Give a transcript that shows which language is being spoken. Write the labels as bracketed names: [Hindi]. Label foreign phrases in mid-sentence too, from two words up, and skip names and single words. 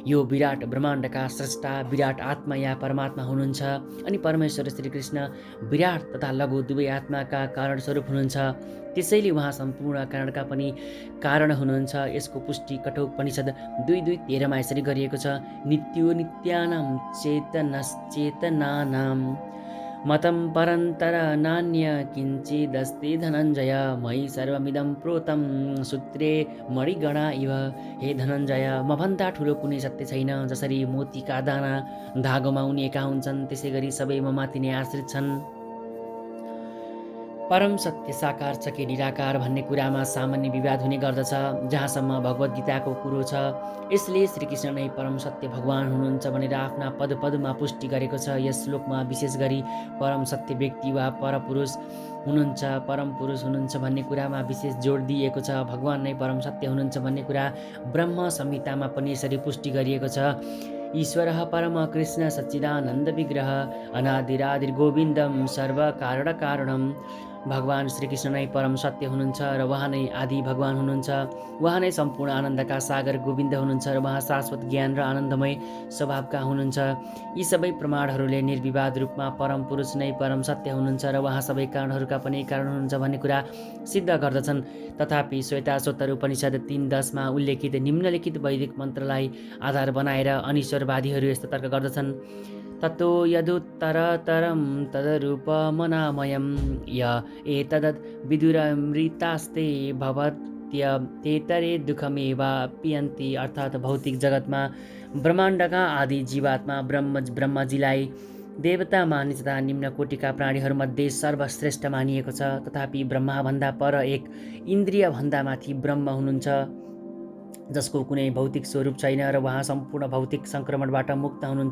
[Nepali] यो विराट ब्रह्माण्डका स्रष्टा विराट आत्मा या परमात्मा हुनुहुन्छ। अनि परमेश्वर श्रीकृष्ण विराट तथा लघु दुवै आत्माका कारण स्वरूप हुनुहुन्छ। त्यसैले उहाँ सम्पूर्ण कारणका पनि कारण हुनुहुन्छ। यसको पुष्टि कठोपनिषद 2:2:13 यसरी गरिएको छ। [Sanskrit] नित्यो नित्यानां चेतनश्चेतनानां मतं परन्तर नान्य किञ्चिदस्ति धनञ्जय मयि सर्वमिदं प्रोतं सूत्रे मणिगणा इव। [Nepali] हे धनञ्जय, मभन्दा ठुलो कुनै सत्य छैन। जसरी मोतीका दाना धागोमा उनिएका हुन्छन् त्यसै गरी सबै ममाथि नै आश्रित छन्। परम सत्य साकार छ कि निराकार भन्ने कुरामा सामान्य विवाद हुने गर्दछ जहाँसम्म भगवद् गीताको कुरो छ। यसले श्रीकृष्ण नै परम सत्य भगवान हुनुहुन्छ भनेर आफ्ना पदमा पुष्टि गरेको छ। यस श्लोकमा विशेष गरी परम सत्य व्यक्ति वा परपुरुष हुनुहुन्छ, परम पुरुष हुनुहुन्छ भन्ने कुरामा विशेष जोड दिएको छ। भगवान नै परम सत्य हुनुहुन्छ भन्ने कुरा ब्रह्म संहितामा पनि यसरी पुष्टि गरिएको छ। [Sanskrit] ईश्वरः परम कृष्ण सच्चिदानन्द विग्रह अनादिरादिर्गोविन्दं सर्वकारणकारणम्। [Nepali] भगवान श्रीकृष्ण नै परम सत्य हुनुहुन्छ र उहाँ नै आदि भगवान हुनुहुन्छ। उहाँ नै सम्पूर्ण आनन्दका सागर गोविन्द हुनुहुन्छ र उहाँ शाश्वत ज्ञान र आनन्दमय स्वभावका हुनुहुन्छ। यी सबै प्रमाणहरूले निर्विवाद रूपमा परम पुरुष नै परम सत्य हुनुहुन्छ र उहाँ सबै कारणहरूका पनि कारण हुनुहुन्छ भन्ने कुरा सिद्ध गर्दछन्। तथापि श्वेताश्वतर उपनिषद 3:10 मा उल्लेखित निम्नलिखित वैदिक मन्त्रलाई आधार बनाएर अनिश्वरवादीहरू यस्तो तर्क गर्दछन्। [Sanskrit] ततो यदुत्तरतरं तदरूपमनामयं य एतद् विदुरमृतास्ते भवत्यतेतरे दुःखमेवाप्यन्ति। [Nepali] अर्थात् भौतिक जगतमा ब्रह्माण्डका आदि जीवात्मा ब्रह्मजीलाई देवता मानिस तथा निम्न कोटिका प्राणीहरूमध्ये सर्वश्रेष्ठ मानिएको छ। तथापि ब्रह्माभन्दा पर एक इन्द्रियभन्दा माथि ब्रह्म हुनुहुन्छ जसको कुनै भौतिक स्वरूप छैन र उहाँ सम्पूर्ण भौतिक सङ्क्रमणबाट मुक्त हुनुहुन्छ।